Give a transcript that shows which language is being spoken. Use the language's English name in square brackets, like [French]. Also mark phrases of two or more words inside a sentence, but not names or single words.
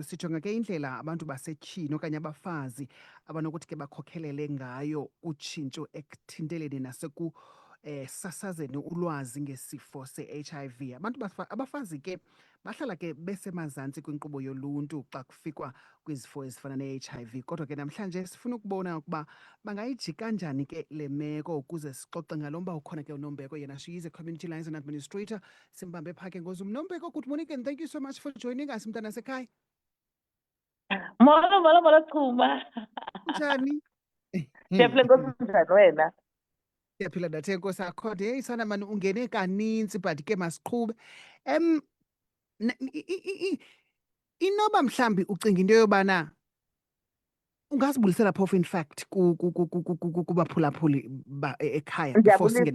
[Xhosa] Sijonga ke indlela abantu basetyhini okanye abafazi abanokuthi ke bakhokhelele ngayo utshintsho ekuthinteleni sasazeni ulwazi ngesifo se-HIV. Abafazi ke bahlala ke besemazantsi kwinkqubo yoluntu xa kufikwa kwizifo ezifana ne-HIV. Kodwa ke namhlanje sifuna ukubona ukuba bangayijika kanjani ke le meko ukuze sixoxe ngalo mba ukhona ke uNombeko yena. [English] She is a community liaison administrator. [Xhosa] Simbambe phake ngozum. Nombeko, [English] good morning and thank you so much for joining us [Xhosa] mntana sekhaya. Molo Chuma. Njani? Siyaphila Nkosi, njani wena? Siyaphila ndathe Nkosi akhode. Hey sana mani ungene kaninzi but ke masiqhube. Inoba mhlambi ucinga into yobana ungasibulisela phofu [English] in fact [Xhosa] kubaphulaphuli ekhaya before singene.